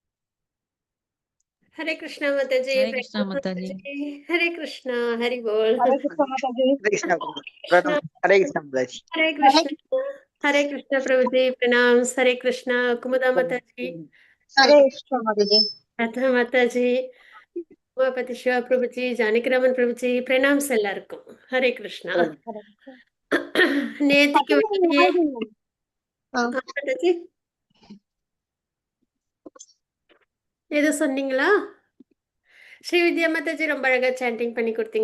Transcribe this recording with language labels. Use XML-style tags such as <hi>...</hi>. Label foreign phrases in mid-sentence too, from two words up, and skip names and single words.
<en>Hare Krishna Mataji. Hare Krishna, Mataji. Hare Krishna, Hari Bol. Hare Krishna Mataji. Hare Krishna Mataji. Hare Krishna. Hare Krishna Prabhuji. Pranams. Hare Krishna. Kumuda Mataji. Hare Krishna Mataji. Radha Mataji.</en> <ta>உமாபதி சிவா பிரபுஜி, ஜானகிராமன் பிரபுஜி, பிரணாம்ஸ் எல்லாருக்கும். ஹரே கிருஷ்ணா. நேத்திக்கு மாதாஜி ஏதோ சொன்னீங்களா? ஸ்ரீவித்யா மாதாஜி ரொம்ப அழகா சாண்டிங் பண்ணி கொடுத்தீங்க.</ta>